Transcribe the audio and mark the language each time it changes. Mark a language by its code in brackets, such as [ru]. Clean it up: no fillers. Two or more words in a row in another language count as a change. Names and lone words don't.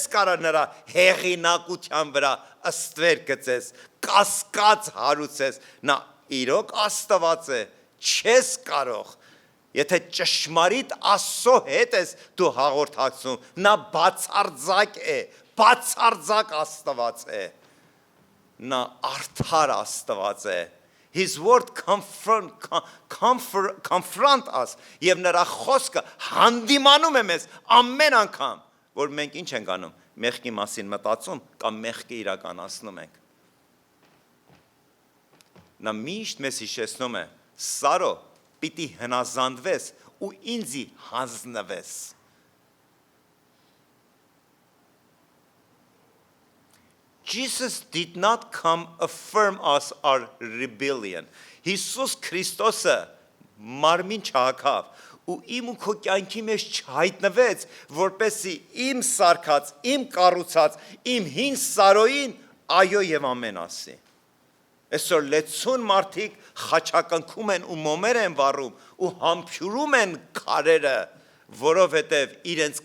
[hy] կարող նրա հեղինակության վրա ըստվեր գծես, կասկած հարուցես, նա իրոք Աստված է, չես կարող, եթե ճշմարիտ Աստծո հետ ես դու հաղորդակցում, նա բացարձակ է, բացարձակ Աստված է, նա արդար Աստված է, [en] His word confront us [hy] եւ նրա խոսքը հանդիմանում է մեզ ամեն անգամ, որ մենք ինչ ենք անում, մեղքի մասին մտածում կամ մեղքը իրականացնում ենք։ Նա միշտ մեզ հիշեցնում է, Սարո, պիտի հնազանդվես ու ինձի հանձնվես։ [en] Jesus did not come affirm us our rebellion. [hy] Հիսուս Քրիստոսը մարմին չհագավ ու իմ ու քո կյանքի մեջ չհայտնվեց, որպեսզի իմ սարքած, իմ կառուցած, իմ հին Սարոյին այո եւ ամեն ասի։ Այսօր լեցուն մարդիկ խաչակնքում են ու մոմեր են վառում ու համբյուրում են քարերը, որովհետև իրենց